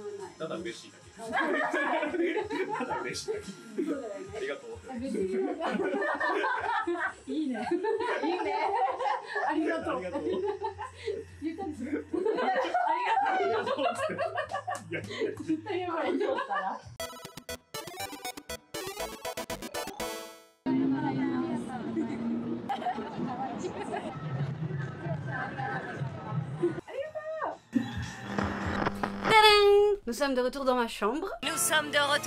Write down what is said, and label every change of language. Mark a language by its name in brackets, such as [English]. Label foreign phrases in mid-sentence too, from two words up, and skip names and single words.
[Japanese] ただ嬉しいだけ。ただ嬉しいだけ。ありがとう。いいね。いいね。ありがとう。ありがとう。言ったんですよ。ありがとう。いや、絶対やばい。 [French] Nous sommes de retour dans ma chambre. Nous sommes de retour.